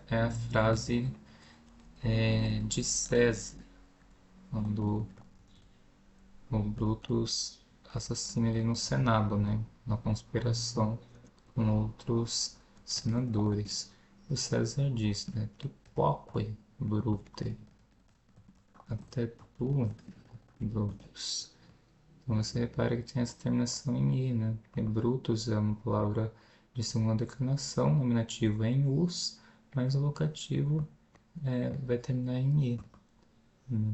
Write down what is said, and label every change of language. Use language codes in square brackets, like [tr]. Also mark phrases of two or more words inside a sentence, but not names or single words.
[pt] É a frase de César, quando o Brutus assassina ele no Senado, né? Na conspiração com outros senadores. O César diz, né? [la] Tu quoque, Brute, [pt] até tu, Brutus. Então você repara que tem essa terminação em i, né? Porque Brutus é uma palavra de segunda declinação, nominativo é em us, mas o vocativo vai terminar em i, né?